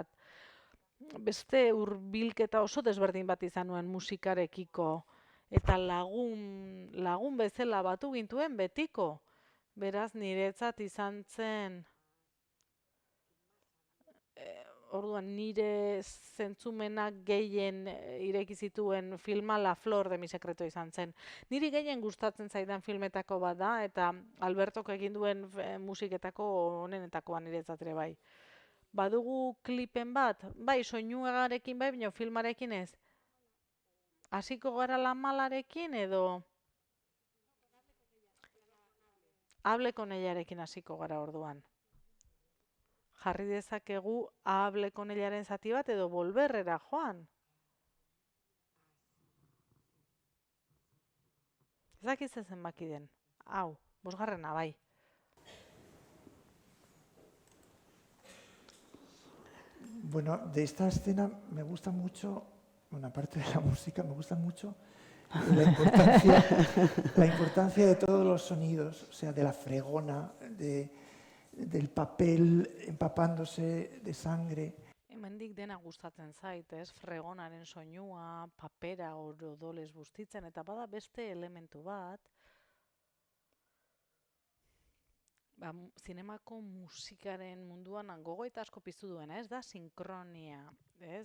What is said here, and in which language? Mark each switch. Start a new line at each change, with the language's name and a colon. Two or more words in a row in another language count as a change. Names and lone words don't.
Basque: Beste hurbilketa oso desberdin bat izan nuen musikarekiko, eta lagun bezala batu gintuen betiko. Beraz, niretzat izan zen... Orduan nire zentzumenak gehien ireki zituen filma La Flor de mi secreto izan zen. Niri gehien gustatzen zaidan filmetako bat da, eta Albertok egin duen musiketako onenetakoa niretzat ere bai. Badugu klipen bat, bai soinuagarekin bai, baina filmarekin ez. Hasiko gara La Malarekin edo... Hable con ellarekin hasiko gara orduan. Jarri dezakegu Hable con ellaren zati bat edo Volverrera joan. Ez dakiz zenbaki den. Hau, 5. bai.
Spanish: Bueno, de esta escena me gusta mucho, bueno, aparte de la música, me gusta mucho la importancia de todos los sonidos, o sea, de la fregona, del papel empapándose de sangre.
Basque: Hemendik dena gustatzen zait, ez? Fregonaren soinua, papera odolez bustitzen, eta bada beste elementu bat, zinemako musikaren munduan gogoeta asko piztu duena, ez da sinkronia, ez?